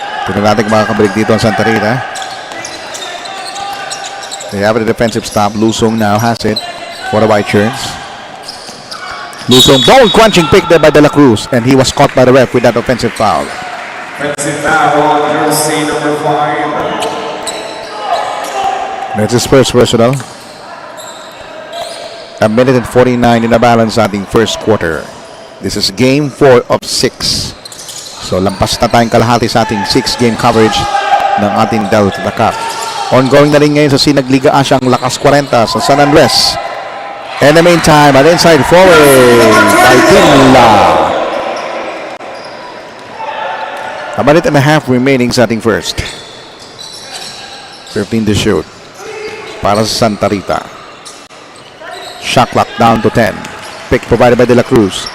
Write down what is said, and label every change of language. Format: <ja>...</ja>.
<tl>Tignan natin kung makakabalik dito ang Santa Rita.</tl> <en>They have a defensive stop. Lusong now has it for the White Shirts. Lusong bone crunching pick there by De La Cruz, and he was caught by the ref with that offensive foul. Offensive foul on jersey number 5. That's his first personal. A minute and 49 in the balance</en> <tl>sa ating</tl> <en>first quarter. This is game 4 of 6.</en> <tl>So lampas na tayong kalahati sa ating 6-game coverage ng ating Delta Cup. Ongoing na rin ngayon sa Sinagliga Asia ang Lakas 40 sa San Andres.</tl> <en>In the meantime, an inside forward by Tinla. A minute and a half remaining</en> <tl>sa ating</tl> <en>first. 15 to shoot</en> <tl>para sa</tl> <en>Santa Rita. Shot clock down to 10. Pick provided by De La Cruz.</en>